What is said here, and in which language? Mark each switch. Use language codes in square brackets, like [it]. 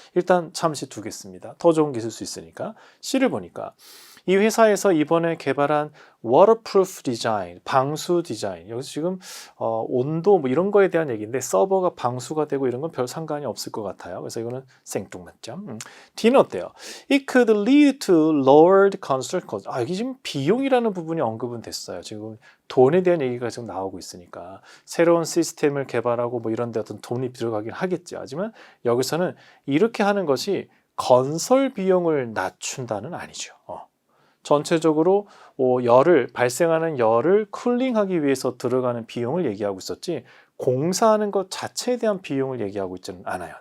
[ko] 일단 잠시 두겠습니다. 더 좋은 게 있을 수 있으니까. C를 보니까 이 회사에서 이번에 개발한 waterproof 디자인, 방수 디자인. 여기서 지금 온도 뭐 이런 거에 대한 얘기인데 서버가 방수가 되고 이런 건 별 상관이 없을 것 같아요. 그래서 이거는 생뚱맞죠. D는 어때요? [en] It could lead to lowered construction cost. [ko] 여기 지금 비용이라는 부분이 언급은 됐어요. 지금 돈에 대한 얘기가 지금 나오고 있으니까 새로운 시스템을 개발하고 뭐 이런 데 어떤 돈이 들어가긴 하겠죠. 하지만 여기서는 이렇게 하는 것이 건설 비용을 낮춘다는 아니죠. 전체적으로 발생하는 열을 쿨링하기 위해서 들어가는 비용을 얘기하고 있었지 공사하는 것 자체에 대한 비용을 얘기하고 있지는 않아요.